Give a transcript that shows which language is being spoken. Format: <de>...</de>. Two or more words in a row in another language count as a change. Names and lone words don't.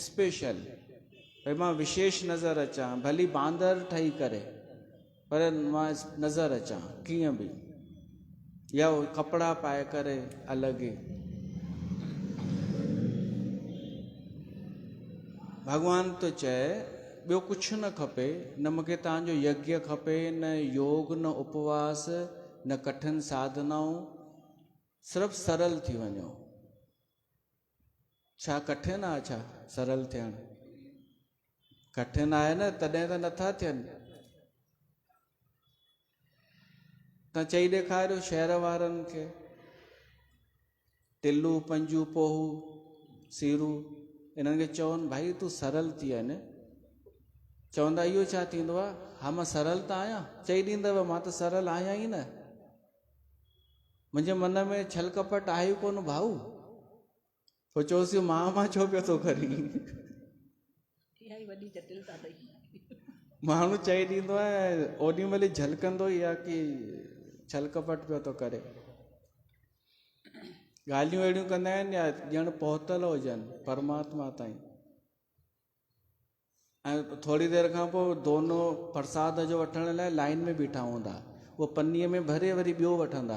<sd>स्पेशल, भई मां विशेष नज़र अचां, भली बांदर ठही करे, पर मां नज़र अचां कीअं बि, या कपिड़ा पाए करे अलॻि। भॻवान तो चए ॿियो कुझु न खपे, न मूंखे तव्हांजो यज्ञ खपे, न योग, न उपवास, न कठिन साधनाऊं, सिर्फ़ु सरल थी वञो। छा कठिन आहे छा सरल थियणु? कठिन आहे न, तॾहिं त नथा थियनि। तव्हां चई ॾेखारियो शहर वारनि खे, टिलू, पंजू, पोहू, सीरू, इन्हनि खे चवनि भाई तूं सरल थी वञ। चवंदा इहो छा थींदो आहे? हा मां सरल त आहियां, चई ॾींदव मां त सरल आहियां ई न, मुंहिंजे मन में छल कपट आहे ई कोन भाऊ। पोइ चयोसीं मां छो पियो थो करी? वॾी जटिलता अथई। माण्हू चई ॾींदो आहे ओॾी महिल झलकंदो ई आहे की छल कपट पियो थो करे। ॻाल्हियूं अहिड़ियूं कंदा आहिनि या ॼण पहुतल हुजनि परमात्मा ताईं। ऐं थोरी देरि खां पोइ दोनो प्रसाद जो वठण लाइ लाइन में बीठा हूंदा, उहो पन्नीअ में भरे वरी ॿियो वठंदा।</sd>